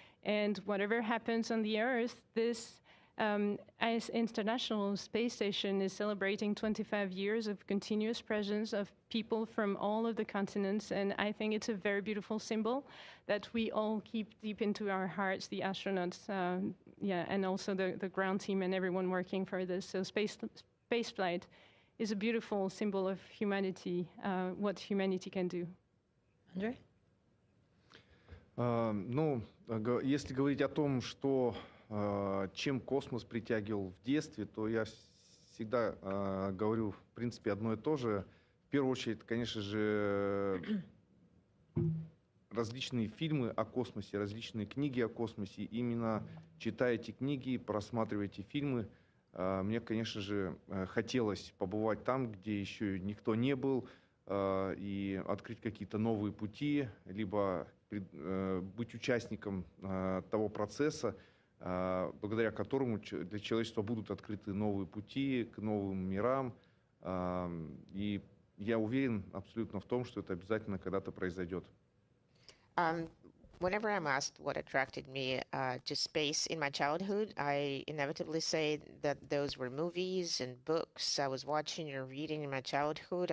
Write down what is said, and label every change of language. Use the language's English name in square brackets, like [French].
[English] And whatever happens on the Earth, this International Space Station is celebrating 25 years of continuous presence of people from all of the continents, and I think it's a very beautiful symbol that we all keep deep into our hearts, the astronauts, and also the ground team and everyone working for this. So space flight is a beautiful symbol of humanity, what humanity can do. Andrey? [Russian] Ну, если говорить о том, что чем космос притягивал в детстве, то я всегда говорю, в принципе, одно и то же. В первую очередь, конечно же, различные фильмы о космосе, различные книги о космосе. Именно читая эти книги, просматривая эти фильмы, мне, конечно же, хотелось побывать там, где еще никто не был, и открыть какие-то новые пути, либо быть участником того процесса, благодаря которому для человечества будут открыты новые пути к новым мирам. И я уверен абсолютно в том, что это обязательно когда-то произойдет. [English] Whenever I'm asked what attracted me to space in my childhood, I inevitably say that those were movies and books I was watching or reading in my childhood.